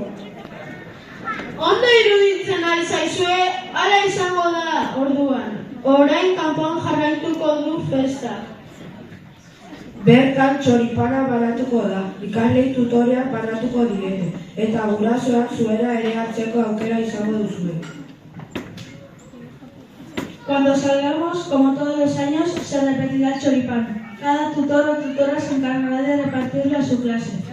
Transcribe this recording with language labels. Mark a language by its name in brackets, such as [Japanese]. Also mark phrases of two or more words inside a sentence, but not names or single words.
[Basque] Ondo iruditzen ari zaizue, hala izango da orduan. Orain kanpoan jarraituko du festa. Bertan txoripana banatuko da, ikaslei tutoriak banatuko diete, eta gurasoak zuera ere hartzeko aukera izango duzue. [Spanish] Cuando salgamos, como todos los años, se repetirá el choripán. Cada tutor o tutora se encargará de repartirlo a su clase.